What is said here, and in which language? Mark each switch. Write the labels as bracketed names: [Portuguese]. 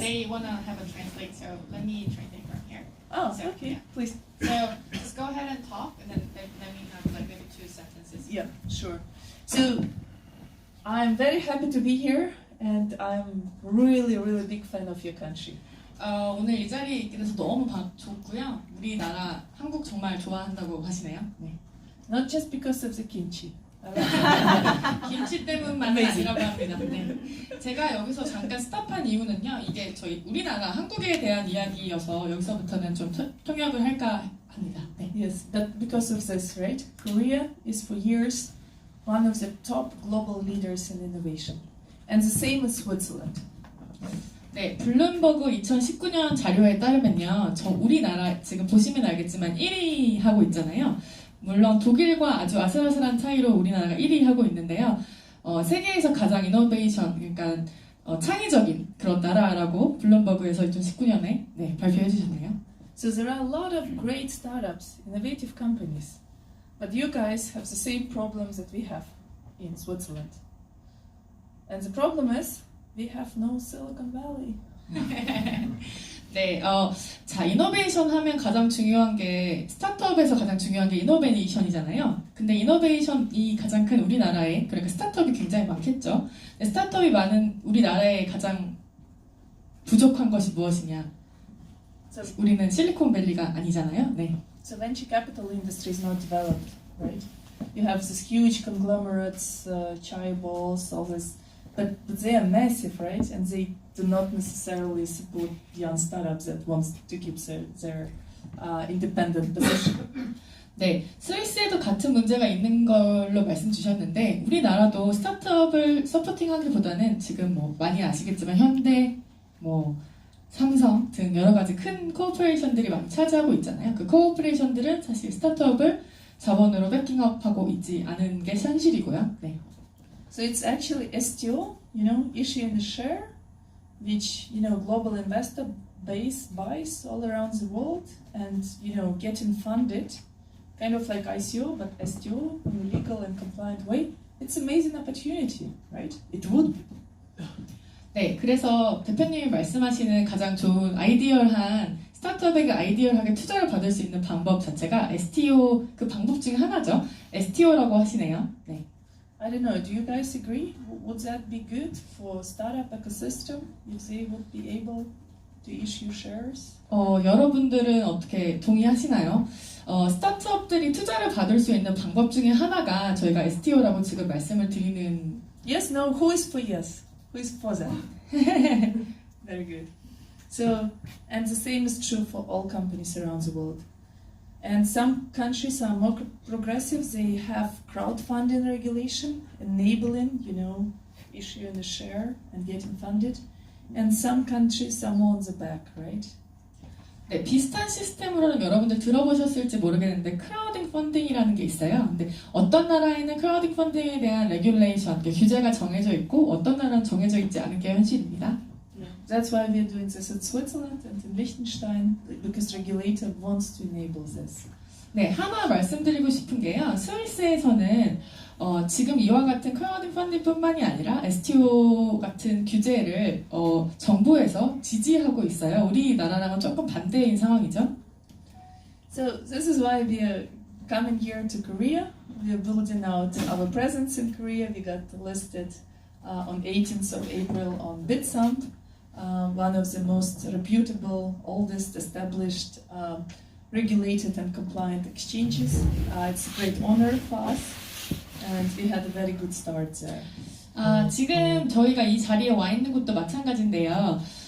[English] They want to have a translate, so let me translate from here. Oh, So, okay. yeah. Please. So just go ahead and talk, and then let me have like maybe 2 sentences. Yeah, sure. So I'm very happy to be here, and I'm really, really big fan of your country. [Korean] 오늘 이 자리에 있게 돼서 너무 좋고요. 우리나라 한국 정말 좋아한다고 하시네요. 네. [English] Not just because of the kimchi. I like [Korean] 김치 때문만은 아니라고 합니다. 네. 제가 여기서 잠깐 스탑한 이유는요. 이게 저희 우리나라 한국에 대한 이야기여서 여기서부터는 좀 통역을 할까 합니다. 네. [English] Yes, but because of this, right? Korea is for years one of the top global leaders in innovation. And the same as Switzerland. [Korean] 네, 블룸버그 2019년 자료에 따르면요, 우리나라 지금 보시면 알겠지만 1위 하고 있잖아요. 물론 독일과 아주 아슬아슬한 차이로 우리나라가 1위 하고 있는데요. 세계에서 가장 이노베이션, 그러니까 창의적인 그런 나라라고 블룸버그에서 2019년에 네, 발표해 주셨네요. [English] So there are a lot of great startups, innovative companies, but you guys have the same problems that we have in Switzerland. And the problem is we have no Silicon Valley. [Korean] 네, 자, 이노베이션 하면 가장 중요한 게 스타트업에서 가장 중요한 게 이노베이션이잖아요. 근데 이노베이션이 가장 큰 우리나라에 그러니까 스타트업이 굉장히 많겠죠. 스타트업이 많은 우리나라에 가장 부족한 것이 무엇이냐? So, 우리는 실리콘밸리가 아니잖아요. 네. [English] so venture capital industry is not developed, right? You have these huge conglomerates, chaeballs, all this, but they are massive, right? And they do not necessarily support young startups that want to keep their independent position. [Korean] 네, 스위스에도 같은 문제가 있는 걸로 말씀 주셨는데 우리나라도 스타트업을 서포팅하기보다는 지금 뭐 많이 아시겠지만 현대, 뭐 삼성 등 여러 가지 큰 코퍼레이션들이 많이 차지하고 있잖아요. 그 코퍼레이션들은 사실 스타트업을 자본으로 백킹업하고 있지 않은 게 현실이고요. 네. [English] So it's actually STO, issuing a share, which global investor base buys all around the world, and getting funded, kind of like ICO, but STO in a legal and compliant way. It's an amazing opportunity, right? It would be. [Korean] 네, 그래서 대표님이 말씀하시는 가장 좋은 아이디얼한 스타트업에게 아이디얼하게 투자를 받을 수 있는 방법 자체가 STO 그 방법 중에 하나죠. STO라고 하시네요. 네. [English] I don't know. Do you guys agree? Would that be good for startup ecosystem if they would be able to issue shares? [Korean] 여러분들은 어떻게 동의하시나요? 스타트업들이 투자를 받을 수 있는 방법 중에 하나가 저희가 STO라고 지금 말씀을 드리는 [English] Yes, no. Who is for yes? Who's for that? Very good. So, and the same is true for all companies around the world. And some countries are more progressive. They have crowdfunding regulation, enabling, issuing a share and getting funded. And some countries are more on the back, right? [Korean] 네, 비슷한 시스템으로는 여러분들 들어보셨을지 모르겠는데 크라우딩 펀딩이라는 게 있어요. 근데 어떤 나라에는 크라우딩 펀딩에 대한 레귤레이션, 규제가 정해져 있고 어떤 나라는 정해져 있지 않은 게 현실입니다. [English] That's why we're doing this in Switzerland and in Liechtenstein, because regulator wants to enable this. [Korean] 네, 하나 말씀드리고 싶은 게요. 스위스에서는 지금 이와 같은 크라우딩 펀딩뿐만이 아니라 STO 같은 규제를 정부에서 지지하고 있어요. 우리나라랑은 조금 반대인 상황이죠. [English] So this is why we are coming here to Korea. We are building out our presence in Korea. We got listed on 18th of April on Bitstamp, one of the most reputable, oldest established regulated and compliant exchanges. It's a great honor for us. And we had a very good start there. [Korean] 지금 저희가 이 자리에 와 있는 것도 마찬가지인데요.